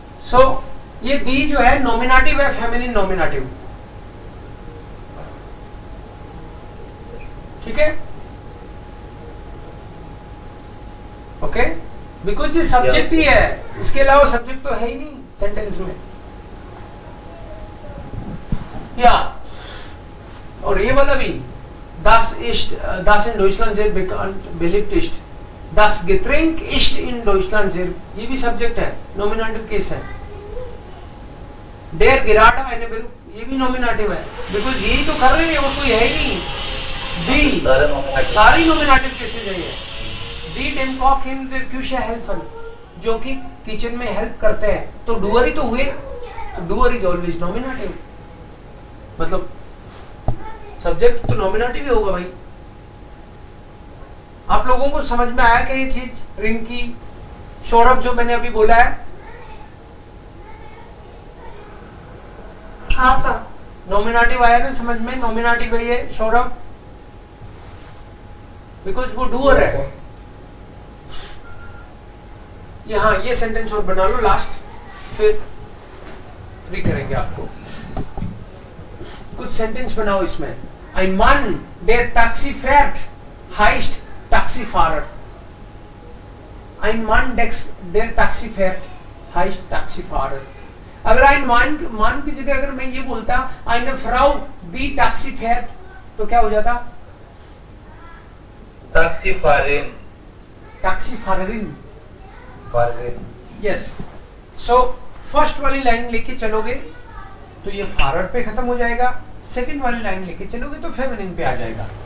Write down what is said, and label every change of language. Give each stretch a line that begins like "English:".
Hindi: सो ये दी जो है नॉमिनेटिव है, फेमिनिन नॉमिनेटिव। ठीक है, ओके, बिकॉज ये सब्जेक्ट ही है, इसके अलावा सब्जेक्ट तो है ही नहीं सेंटेंस में। या और ये वाला भी,
German: das in Deutschland sehr bekannt beliebt ist, das Getränk ist in Deutschland sehr,
Hindi: ये भी सब्जेक्ट है, नॉमिनेटिव केस है।
German: Der gerade eine Beruf,
Hindi: ये भी नॉमिनेटिव है, बिकॉज यही तो कर रहे हैं और कोई है ही नहीं। दी सारी नॉमिनेटिव केसेस है ये। दी
German: dem Koch in der Küche helfen,
Hindi: जो कि किचन में हेल्प करते हैं, तो डूअर ही तो हुए। तो डूअर इज ऑलवेज नॉमिनेटिव, मतलब सब्जेक्ट तो नॉमिनेटिव ही होगा भाई। आप लोगों को समझ में आया कि ये चीज रिंकी, सौरभ जो मैंने अभी बोला है? हाँ सर। नॉमिनेटिव आया ना समझ में? नॉमिनेटिव है ये सौरभ, बिकॉज वो डूअर है। यहाँ ये सेंटेंस और बना लो लास्ट, फिर फ्री करेंगे आपको। कुछ सेंटेंस बनाओ इसमें।
German: Ein Mann, der Taxi fährt, heißt Taxifahrer. Ein Mann, der Taxi fährt, heißt Taxifahrer.
Hindi: अगर ein Mann की जगह अगर मैं ये बोलता
German: eine Frau, die Taxi fährt,
Hindi: तो क्या हो जाता?
German: Taxifahrerin। Taxifahrerin। यस।
Hindi: So first वाली लाइन लेके चलोगे तो ये फारर पे खत्म हो जाएगा, सेकंड वाली लाइन लेके चलोगे तो फेमिनिन पे आ जाएगा।